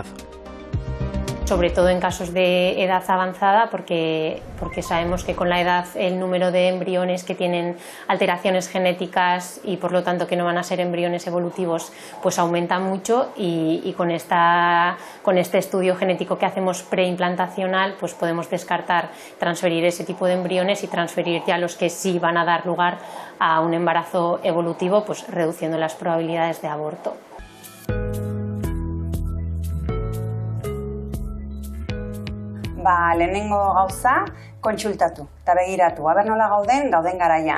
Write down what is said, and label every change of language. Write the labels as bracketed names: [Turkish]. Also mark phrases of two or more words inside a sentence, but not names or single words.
[Spanish] Sobre todo en casos de edad avanzada, porque sabemos que con la edad el número de embriones que tienen alteraciones genéticas y por lo tanto que no van a ser embriones evolutivos pues aumenta mucho y con este estudio genético que hacemos preimplantacional pues podemos descartar transferir ese tipo de embriones y transferir ya los que sí van a dar lugar a un embarazo evolutivo, pues reduciendo las probabilidades de aborto. [Basque] Lehenengo gauza, kontsultatu eta begiratu, nola gauden garaian.